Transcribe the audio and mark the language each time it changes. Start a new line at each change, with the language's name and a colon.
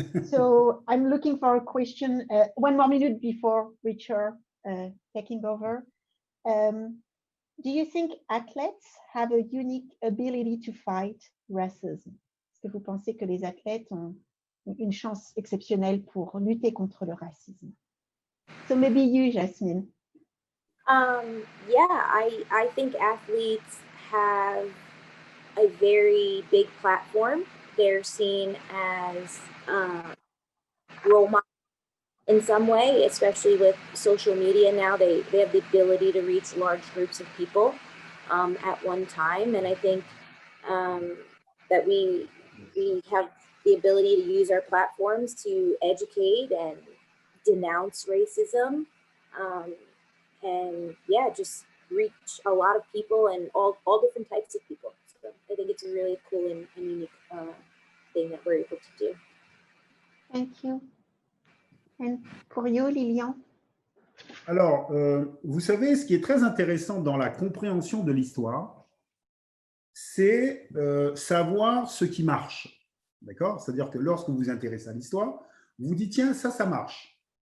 English: So I'm looking for a question, 1 more minute before Richard taking over. Do you think athletes have a unique ability to fight racism?
French: Est-ce que vous pensez que les athlètes ont une chance exceptionnelle pour lutter contre le racisme?
English: So maybe you, Jasmine. Yeah, I think athletes have a very big platform. They're seen as role models in some way, especially with social media now. They have the ability to reach large groups of people. at one time. And I think that we have the ability to use our platforms to educate and denounce racism, and yeah, just reach a lot of people and all different types of people. So I think it's a really cool and unique thing that we're able to do. Thank you. And pour you, Lilian?
French: Alors, vous savez, ce qui est très intéressant dans la compréhension de l'histoire, c'est savoir ce qui marche. D'accord? C'est-à-dire que lorsque vous vous intéressez à l'histoire, vous vous dites, tiens, ça marche.